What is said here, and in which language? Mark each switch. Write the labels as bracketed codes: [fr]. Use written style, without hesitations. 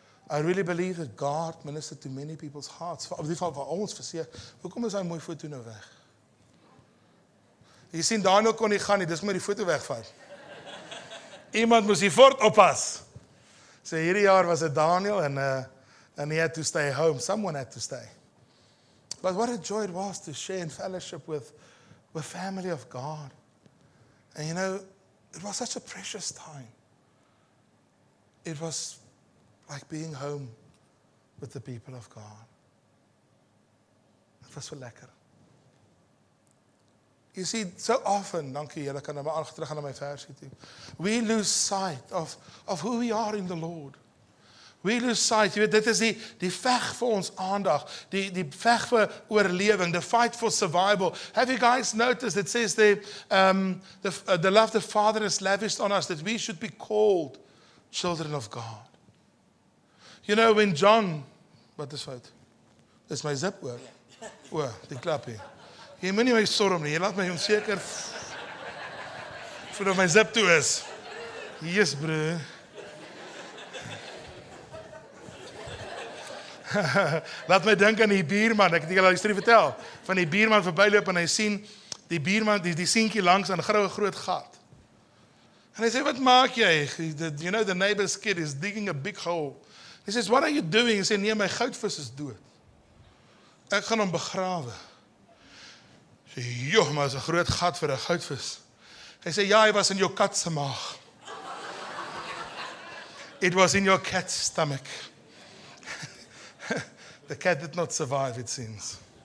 [en] I really believe that God ministered to many people's hearts. [af] Op die geval vir ons verseker, hoekom is hy mooi foto nou weg? Jy sien, Daniel kon nie gaan nie, dis maar die foto wegvat. Iemand moes die fort oppas. So hierdie jaar was dit Daniel, [en] and he had to stay home. Someone had to stay. But what a joy it was to share in fellowship with family of God. And you know, it was such a precious time. It was like being home with the people of God. [af] Het was so lekker. [en] You see, so often, [af] dankie julle kan nou maar terug gaan na my versie toe. [en] We lose sight of who we are in the Lord. We lose sight, [af] jy weet, dit is die veg vir ons aandag, die veg vir oorlewing, [en] the fight for survival. Have you guys noticed, it says there, the love the Father has lavished on us, that we should be called children of God. You know, when John, [af] wat is fout? Dis my zip oor. O, die klap hier. Jy moet nie my storm nie, jy laat my onseker voordat my zip toe is. [en] Yes, bro. [af] Laat my dink aan die buurman, ek het julle die storie vertel, van die buurman verbyloop en hy sien die buurman, die seentjie langs aan 'n groot gat. En hy sê, wat maak jy? [en] You know, the neighbor's kid is digging a big hole. He says, what are you doing? [af] Hy sê, nee, my goudvis is dood. Ek gaan hom begrawe. Hy sê, joh, maar is 'n groot gat vir 'n goudvis. Hy sê, ja, hy was in jou kat se maag. [en] It was in your cat's stomach. The cat did not survive, it seems.